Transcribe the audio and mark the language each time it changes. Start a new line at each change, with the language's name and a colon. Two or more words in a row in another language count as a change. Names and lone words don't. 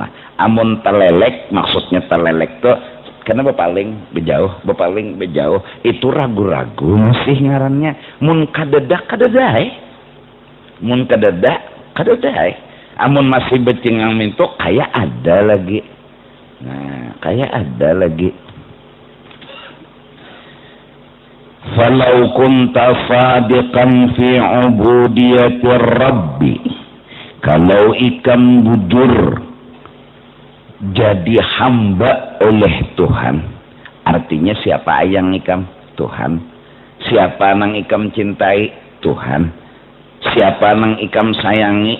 Banjar: Amun terlelek, maksudnya terlelek tuh kenapa bepaling bejauh itu ragu-ragu masih ngarannya. Mun kadedak mun kadedak amun masih becingang mintu kayak ada lagi. Nah kayak ada lagi.
Arabic: Falau kunta sadiqan fi ubudiyatir rabbi,
Banjar: kalau ikam jujur jadi hamba oleh Tuhan, artinya siapa yang ikam? Tuhan. Siapa nang ikam cintai? Tuhan. Siapa nang ikam sayangi?